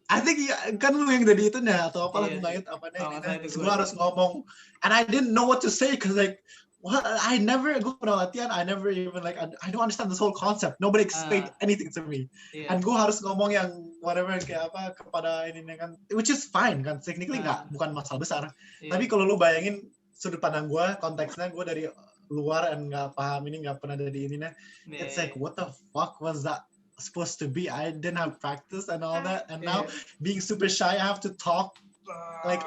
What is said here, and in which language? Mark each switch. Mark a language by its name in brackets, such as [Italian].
[English] I think [Indonesian] kan lu yang jadi itu nya atau apalah gue nggak apa nih. Gue harus ngomong. [English] And I didn't know what to say because like [Indonesian] gue pernah latihan. [English] I never even like I don't understand this whole concept. Nobody explained anything to me. [Indonesian] And gue harus ngomong yang whatever kayak apa kepada ini kan, [English] which is fine [Indonesian] kan, technically bukan masalah besar. Tapi kalau lu bayangin sudut pandang gue, konteksnya gue dari luar dan nggak paham ini, nggak pernah ada di ininya. [English] It's like what the fuck was that supposed to be? I didn't have practice and all that, and now being super shy, I have to talk like